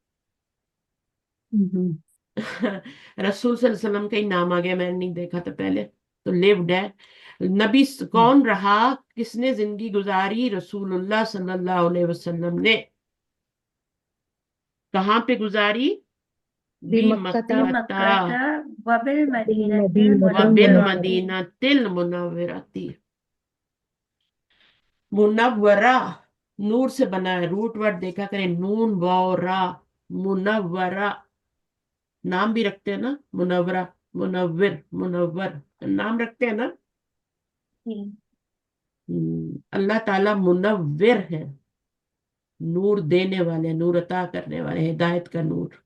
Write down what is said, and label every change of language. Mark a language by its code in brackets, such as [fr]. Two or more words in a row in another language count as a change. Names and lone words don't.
[ur] رسول [ar] صلی اللہ علیہ وسلم [ur] کا ہی نام آ گیا، میں نے نہیں دیکھا تھا پہلے. تو لیوڈ ہے. نبی کون رہا، کس نے زندگی گزاری؟ [ar] رسول اللہ صلی اللہ علیہ وسلم [ur] نے. کہاں پہ گزاری؟ [ar] بمکہ مکہ وبالمدینۃ المنورۃ. وبالمدینۃ المنورۃ. [ur] منورہ نور سے بنا ہے. [en] root word [ur] دیکھا کریں، نون واو را. منورہ نام بھی رکھتے ہیں نا، منورہ، منور، منور نام رکھتے ہیں نا. اللہ تعالی منور ہے، نور دینے والے، نور عطا کرنے والے، ہدایت کا نور.